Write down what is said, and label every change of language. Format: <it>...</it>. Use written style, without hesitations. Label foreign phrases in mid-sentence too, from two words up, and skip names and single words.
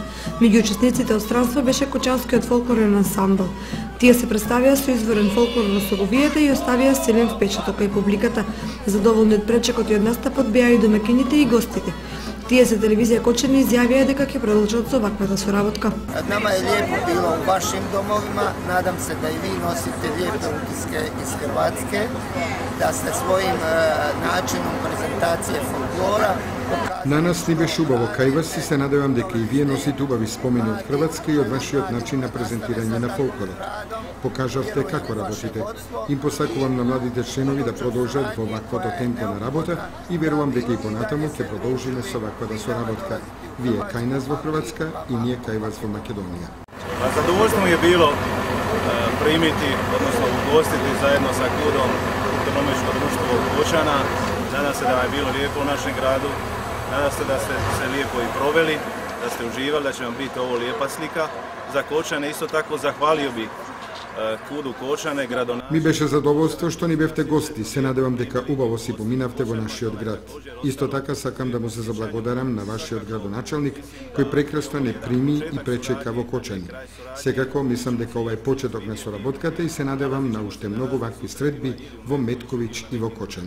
<mk>Меѓу учесниците од странство беше Кочанскиот фолклорен ансамбл. Тие се представија со изворен фолклор во Соговијата и оставија силен впечаток кај публиката. Задоволни од пречекот и од настапот беа и домакините и гостите. Тие за телевизија Кочани изјавија дека ќе продолжат со ваквата соработка.</mk> <hr>Nama je lijepo bilo u vašim domovima, nadam se da i vi nosite lijepe utiske iz Hrvatske, da ste svojim načinom prezentacije folklora</hr> <mk>На нас ни беше убаво кај вас и се надевам дека и вие носите убави спомени од Хрватска и од вашиот начин на презентирање на фолклорот. Покажавте како работите. Им посакувам на младите членови да продолжат во ваквото темпо на работа и верувам дека и понатаму ќе продолжиме со ваквата соработка. Вие кај нас во Хрватска и ние кај вас во Македонија.</mk> <hr>Zadovoljstvo mi je bilo primiti, odnosno ugostiti zajedno sa KUD-om Kulturno-umjetničko društvo Kočana. Nadam se da vam je bilo lijepo u našem gradu, nadam se da ste se lijepo i proveli, da ste uživali, da će vam biti ovo lijepa slika za Kočane. Isto tako zahvalio bih KUD-u Kočane, gradonačelniku.</hr> <mk>Ми беше задоволство што ни бевте гости. Се надевам дека убаво си поминавте во нашиот град. Исто така сакам да му се заблагодарам на вашиот градоначалник кој прекрасно не прими и пречека во Кочани. Секако мислам дека ова е почеток на соработката и се надевам на уште многу вакви средби во Метковиќ и во Кочани.</mk>